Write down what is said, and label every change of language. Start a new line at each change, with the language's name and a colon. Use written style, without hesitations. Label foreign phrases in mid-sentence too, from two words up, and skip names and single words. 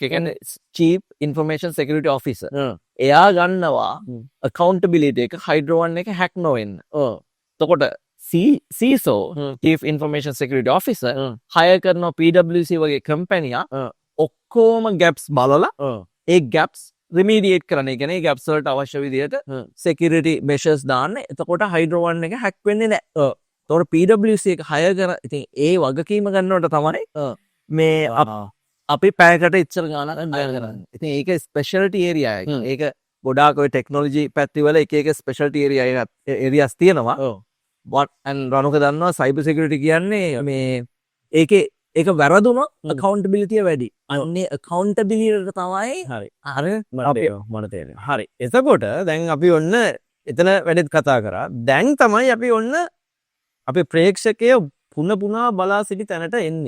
Sinhala: ඒ කියන්නේ
English: Chief Information Security Officer.
Sinhala: එයා ගන්නවා accountability එක හයිඩ්‍රෝ වන් එක හැක් නොවෙන්න. එතකොට
English: CISO Chief Information Security Officer
Sinhala: hire කරනවා PwC වගේ කම්පැනියක්. ඔක්කොම gaps බලලා ඒ
English: gaps remediate
Sinhala: කරන්න. ඒ කියන්නේ gaps වලට අවශ්‍ය විදිහට
English: security measures
Sinhala: දාන්න. එතකොට හයිඩ්‍රෝ වන් එක හැක් වෙන්නේ නැහැ. එතකොට PwC එක hire කර ඉතින් ඒ වගකීම ගන්නවට තමයි මේ අපි පැයකට ඉච්චර ගානක් hire කරන්නේ. ඉතින් ඒක
English: specialty area
Sinhala: එක. ඒක ගොඩාක් ඔය technology පැති වල එක
English: specialty areas
Sinhala: තියෙනවා. රණුක දන්නවා
English: cyber security
Sinhala: කියන්නේ මේ ඒක වැරදුනොත් accountability වැඩි. අන්නේ accountability එක තමයි හරි. අර මට තේරෙනවා. හරි. එතකොට දැන් අපි ඔන්න එතන වැඩිත් කතා කරා. දැන් තමයි අපි ඔන්න අපේ ප්‍රේක්ෂකය පුනා බලා සිටි තැනට එන්නේ.